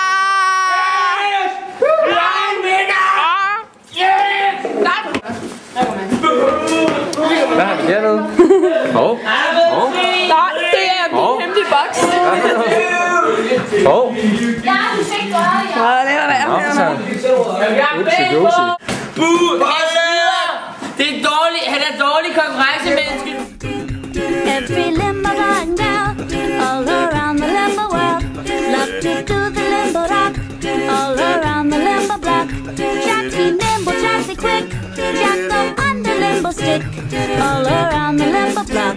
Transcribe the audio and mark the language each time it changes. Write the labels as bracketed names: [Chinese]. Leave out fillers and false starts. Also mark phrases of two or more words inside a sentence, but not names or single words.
[Danish] Hvad har vi dernede? Nej, det er min hemmelige boks. Det var værd. Det er dårligt. Han er dårlig konkurrencemenneske. [English] Every limbo right now, all around the limbo world. Love to do the limbo rock, all around the limbo block. Jack be nimble, Jack be quick, Jack go on the limbo stick, all around the limbo block.